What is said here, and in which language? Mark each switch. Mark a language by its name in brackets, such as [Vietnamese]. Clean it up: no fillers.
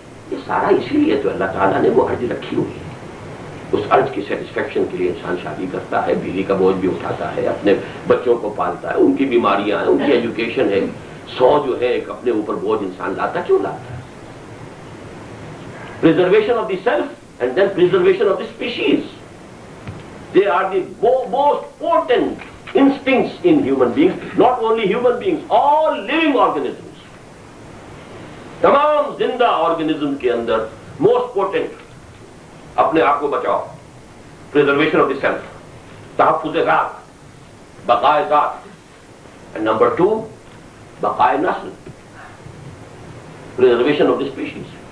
[Urdu] یہ سارا اس لیے تو اللہ تعالیٰ نے وہ عرض رکھی ہوئی ہے۔ اس عرض کی سیٹسفیکشن کے لیے انسان شادی کرتا ہے، بیوی کا بوجھ بھی اٹھاتا ہے، اپنے بچوں کو پالتا ہے، ان کی بیماریاں ہیں، ان کی ایجوکیشن ہے، 100 جو ہے ایک اپنے اوپر بوجھ انسان لاتا کیوں لاتا ہے؟ [English] Preservation of the self and then preservation of the species. They are the most potent instincts in human beings, not only human beings, all living organisms. [Urdu] تمام زندہ آرگنزم کے اندر موسٹ پوٹنٹ اپنے آپ کو بچاؤ، [English] preservation of the self, [Urdu] تحفظ ذات، بقائے ذات، نمبر 2 بقائے نسل، [English] Preservation of the species.